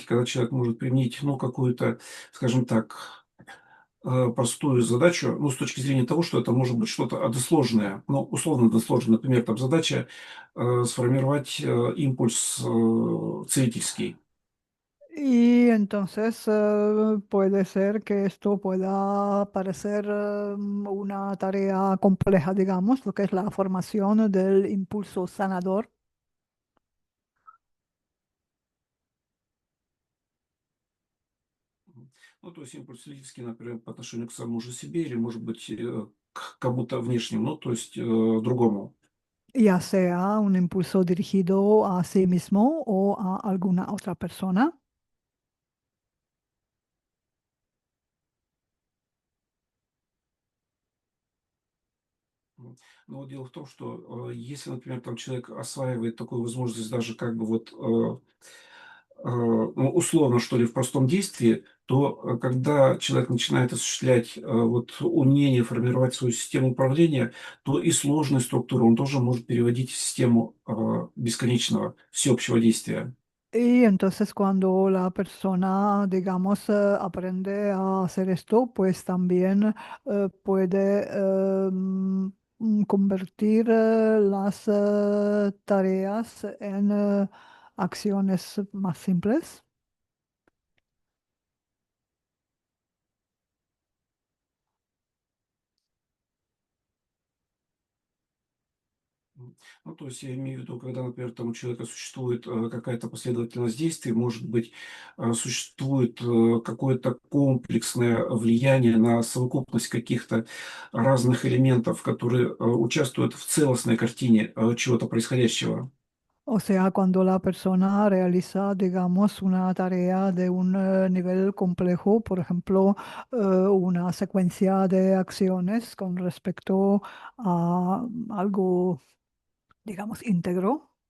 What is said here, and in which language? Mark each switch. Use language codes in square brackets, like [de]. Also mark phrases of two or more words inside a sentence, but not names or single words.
[ru] когда человек может применить, ну, какую-то, скажем так, простую задачу, ну, с точки зрения того, что это может быть что-то односложное, ну, условно односложное, например, там задача сформировать импульс целительский. [es] Y entonces puede ser que esto pueda parecer una tarea compleja, digamos, lo que es la formación del impulso sanador. [ru] Ну, то есть импульс целительский, например, по отношению к самому же себе или, может быть, к кому-то внешнему, ну, то есть другому. [es] Ya sea un impulso dirigido a sí mismo o a alguna otra persona. [ru] Но вот дело в том, что если, например, там человек осваивает такую возможность даже как бы вот ну, условно, что ли, в простом действии, то когда человек начинает осуществлять вот умение формировать свою систему управления, то и сложные структуры он тоже может переводить в систему бесконечного всеобщего действия. [es] Y entonces cuando la persona, digamos, aprende a hacer esto, pues también puede convertir las tareas en acciones más simples. [ru] Ну, то есть я имею в виду, когда, например, там у человека существует какая-то последовательность действий, может быть, существует какое-то комплексное влияние на совокупность каких-то разных элементов, которые участвуют в целостной картине чего-то происходящего. [es] O sea, cuando la persona realiza, digamos, una tarea de un nivel complejo, por ejemplo, una secuencia de acciones con respecto a algo, digamos, íntegro.